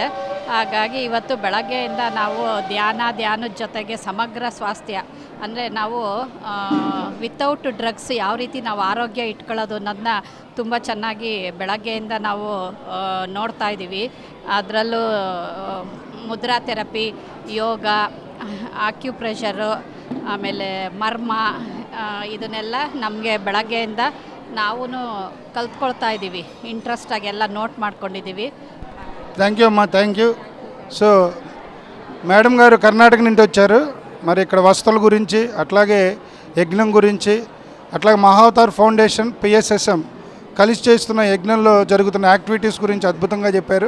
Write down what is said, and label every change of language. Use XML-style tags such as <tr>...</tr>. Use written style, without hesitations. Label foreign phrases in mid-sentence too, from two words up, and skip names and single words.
<kn>ಹಾಗಾಗಿ ಇವತ್ತು ಬೆಳಗ್ಗೆಯಿಂದ ನಾವು ಧ್ಯಾನದ ಜೊತೆಗೆ ಸಮಗ್ರ ಸ್ವಾಸ್ಥ್ಯ, ಅಂದರೆ ನಾವು</kn> <en>without drugs</en> <kn>ಯಾವ ರೀತಿ ನಾವು ಆರೋಗ್ಯ ಇಟ್ಕೊಳ್ಳೋದು ಅನ್ನೋದನ್ನ ತುಂಬ ಚೆನ್ನಾಗಿ ಬೆಳಗ್ಗೆಯಿಂದ ನಾವು ನೋಡ್ತಾ ಇದ್ದೀವಿ. ಅದರಲ್ಲೂ ಮುದ್ರಾ ಥೆರಪಿ, ಯೋಗ, ಆಕ್ಯುಪ್ರೆಷರು, ಆಮೇಲೆ ಮರ್ಮ, ಇದನ್ನೆಲ್ಲ ನಮಗೆ ಬೆಳಗ್ಗೆಯಿಂದ ನಾವು ಕಲ್ತ್ಕೊಳ್ತಾ ಇದ್ದೀವಿ. ಇಂಟ್ರೆಸ್ಟಾಗಿ ಎಲ್ಲ ನೋಟ್ ಮಾಡ್ಕೊಂಡಿದ್ದೀವಿ.</kn> <en>thank you</en> <te>అమ్మా,</te> <en>thank you.</en> <te>సో మేడం గారు కర్ణాటక నుండి వచ్చారు. మరి ఇక్కడ వసతుల గురించి, అట్లాగే యజ్ఞం గురించి, అట్లాగే మహావతార్ ఫౌండేషన్, పిఎస్ఎస్ఎం కలిసి చేస్తున్న యజ్ఞంలో జరుగుతున్న యాక్టివిటీస్ గురించి అద్భుతంగా చెప్పారు.</te>